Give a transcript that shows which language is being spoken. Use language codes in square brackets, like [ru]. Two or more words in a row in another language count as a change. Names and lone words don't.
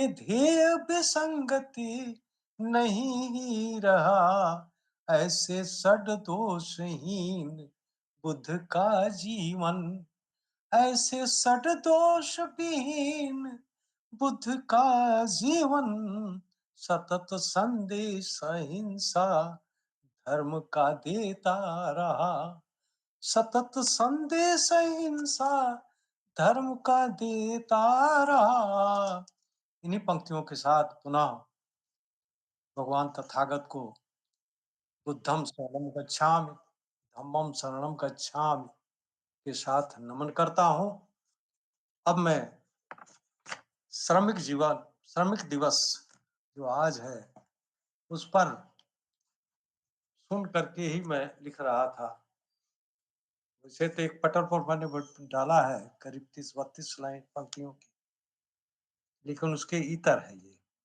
[hi] ध्येय विसंगति नहीं ही रहा, ऐसे सद्दोषहीन बुद्ध का जीवन, ऐसे सद्दोष विहीन बुद्ध का जीवन, सतत संदेश अहिंसा धर्म का देता रहा, सतत संदेश अहिंसा धर्म का देता रहा। इन्हीं पंक्तियों के साथ पुनः भगवान तथागत को [pi] बुद्धम शरणम गच्छामि, धम्मम शरणम गच्छामि [hi] के साथ नमन करता हूं। अब मैं श्रमिक दिवस जो आज है उस पर सुन करके ही मैं लिख रहा था। वैसे तो एक पटल पर मैंने डाला है करीब 30-32 लाइन पंक्तियों की, लेकिन उसके इतर है ये।